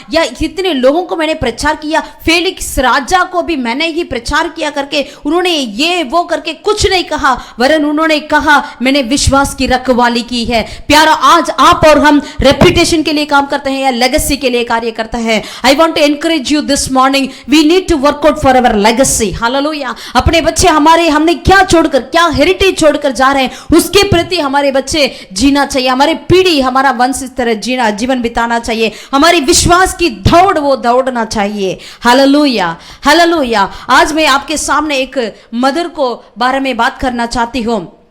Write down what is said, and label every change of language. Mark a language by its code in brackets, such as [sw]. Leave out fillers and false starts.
[hi] या कितने लोगों को मैंने प्रचार किया, फेलिक्स राजा को भी मैंने ही प्रचार किया करके उन्होंने ये वो करके कुछ नहीं कहा, वरन उन्होंने कहा मैंने विश्वास की रखवाली की है। प्यारा, आज आप और हम रेपुटेशन के लिए काम करते हैं या लेगेसी के लिए कार्य करते हैं। [en] I want to encourage you this morning, we need to work out for our legacy. Hallelujah. [hi] अपने बच्चे हमने क्या छोड़कर, क्या हेरिटेज छोड़कर जा रहे हैं, उसके प्रति हमारे बच्चे जीना चाहिए। हमारे पीढ़ी, हमारा वंश इस तरह जीवन बिताना चाहिए। हमारी विश्वास की दौड़ वो दौड़ना चाहिए। Hallelujah, hallelujah. आज मैं आपके सामने एक मदर को बारे में बात करना चाहती हूँ।